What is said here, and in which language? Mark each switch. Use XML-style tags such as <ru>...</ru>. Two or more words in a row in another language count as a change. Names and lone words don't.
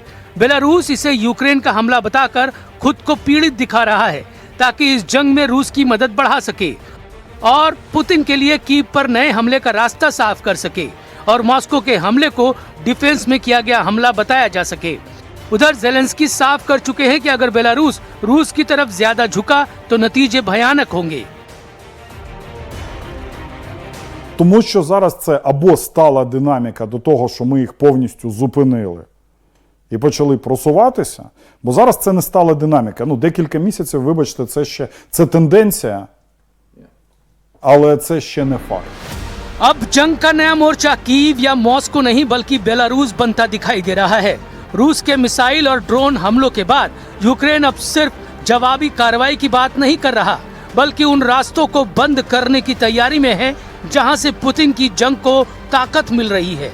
<hi>बेलारूस इसे यूक्रेन का हमला बताकर खुद को पीड़ित दिखा रहा है ताकि इस जंग में रूस की मदद बढ़ा सके और पुतिन के लिए कीव पर नए हमले का रास्ता साफ कर सके और मॉस्को के हमले को डिफेंस में किया गया हमला बताया जा सके। उधर जेलेंस्की साफ कर चुके हैं कि अगर बेलारूस रूस की तरफ ज्यादा झुका तो नतीजे भयानक होंगे।</hi> <uk>Тому що зараз це або стала динаміка до того, що ми їх повністю зупинили і почали просуватися, бо зараз це не стала динаміка. Декілька місяців, вибачте, це тенденція, але це ще не факт.</uk> <hi>अब जंग का नया मोर्चा कीव या मॉस्को नहीं बल्कि बेलारूस बनता दिखाई दे रहा है। रूस के मिसाइल और ड्रोन हमलों के बाद यूक्रेन अब सिर्फ जवाबी कार्रवाई की बात नहीं कर रहा, बल्कि उन रास्तों को बंद करने की तैयारी में है जहां से पुतिन की जंग को ताकत मिल रही है।</hi>